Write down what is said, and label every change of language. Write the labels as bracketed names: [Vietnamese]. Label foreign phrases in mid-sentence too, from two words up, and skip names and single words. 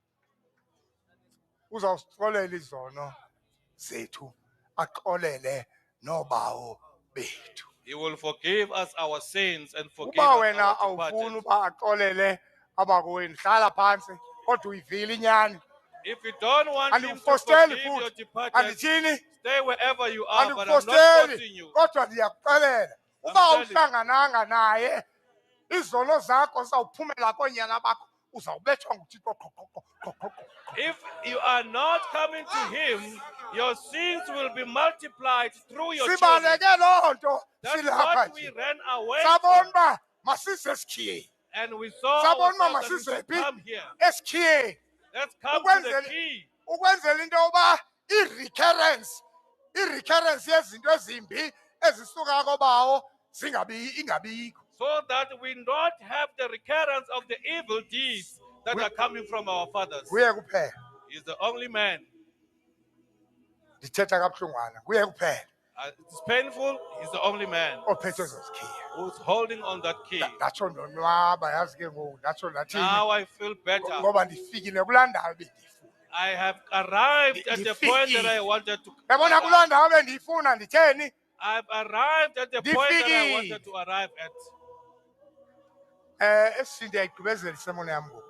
[Xhosa] Uzawusixolela izono zethu, axolele nobawo bethu. [English] He will forgive us our sins and forgive [Xhosa] Uba [English] us [Xhosa] wena [English] our [Xhosa] awufuni [English] departed. [Xhosa] uba axolele abakowenu, hlala phansi kodwa uyivile inyani. [English] If you don't want him to [Xhosa] Andikufosteli [English] forgive your [Xhosa] futhi. [English] departed, [Xhosa] Andithini? [English] stay wherever you are, but I'm not [Xhosa] Andikufosteli [English] forcing you. [Xhosa] kodwa ndiyakuxelela. Uba [English] telling you. [Xhosa] awuhlangananga naye, izono zakho zawuphumela koonyana bakho, uzawubethwa nguThixo qho qho qho qho qho qho. [English] If you are not coming to him, your sins will be multiplied through your children. [Xhosa] Sibaleke loo nto [English] That's [Xhosa] silapha [English] what we [Xhosa] nje. [English] ran away [Xhosa] Sabona [English] from. [Xhosa] uba masise esikhiyeni. [English] And we saw [Xhosa] Sabona uba [English] ourselves that we [Xhosa] masise [English] should [Xhosa] phi? [English] come here. [Xhosa] Esikhiyeni. [English] Let's come to the [Xhosa] Ukwenzela [English] key. [Xhosa] ukwenzela into yoba i-recurrence yezinto ezimbi ezisuka kobawo ingabikho. [English] So that we not have the recurrence of the evil deeds that are coming from our fathers. [Xhosa] Kuye kuphela. [English] He's the only man. [Xhosa] Ndithetha kabuhlungwana. Kuye kuphela [English] It's painful. He's the only man [Xhosa] ophethe ezo zikhiya. [English] who's holding on that key. [Xhosa] Ndatsho ndonwaba yazi ke ngoku ndatsho ndathini [English] Now I feel better. [Xhosa] ngoba ndifikile kulaa ndawo bendiyifuna. [English] I have arrived at the point that I wanted to. [Xhosa] Yabona kulaa ndawo bendiyifuna nditheni? [English] I've arrived at the point that I wanted to arrive at. [Xhosa] Esi ndiyayigqibezela isemoni yam ngoku.